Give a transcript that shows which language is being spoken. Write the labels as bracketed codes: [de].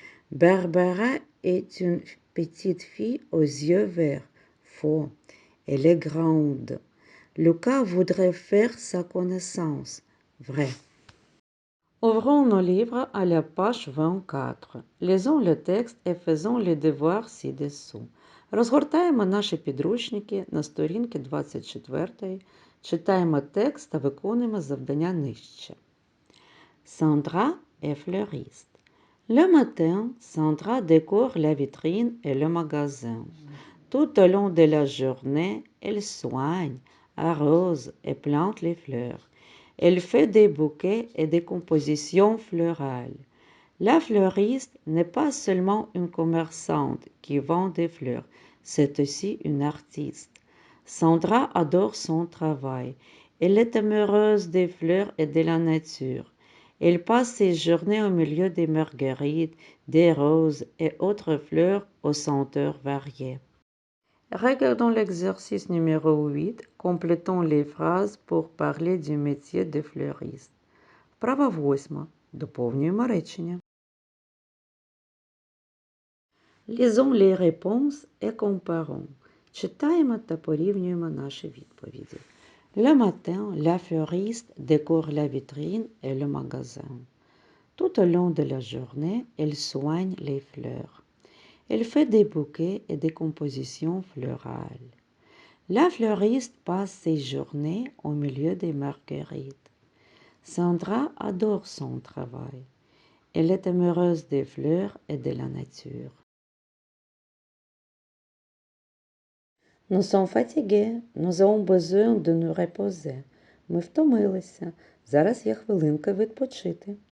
[fr] Barbara est une petite fille aux yeux verts. Faux. Elle est grande. Lucas voudrait faire sa connaissance. Vrai. Ouvrons nos livres à la page 24. Lisons le texte et faisons les devoirs ci-dessous. [uk] Розгортаємо наші підручники на сторінки 24. Читаємо текст та виконуємо завдання нижче. [fr] Sandra est fleuriste. Le matin, Sandra décore la vitrine et le magasin. Tout au long de la journée, elle soigne, arrose et plante les fleurs. Elle fait des bouquets et des compositions florales. La fleuriste n'est pas seulement une commerçante qui vend des fleurs, c'est aussi une artiste. Sandra adore son travail. Elle est amoureuse des fleurs et de la nature. Elle passe ses journées au milieu des marguerites, des roses et autres fleurs aux senteurs variées. Regardons l'exercice numéro 8. Complétons les phrases pour parler du métier de fleuriste. [uk] Вправа 8. Доповнюємо речення. [fr] Lisons les réponses et comparons. [uk] Читаємо та порівнюємо наші відповіді. [fr] Le matin, la fleuriste décore la vitrine et le magasin. Tout au long de la journée, elle soigne les fleurs. Elle fait des bouquets et des compositions florales. La fleuriste passe ses journées au milieu des marguerites. Sandra adore son travail. Elle est amoureuse des fleurs et de la nature. Nous sommes fatigués. Nous avons besoin de nous reposer. [uk] Ми втомилися. Зараз є хвилинка відпочити.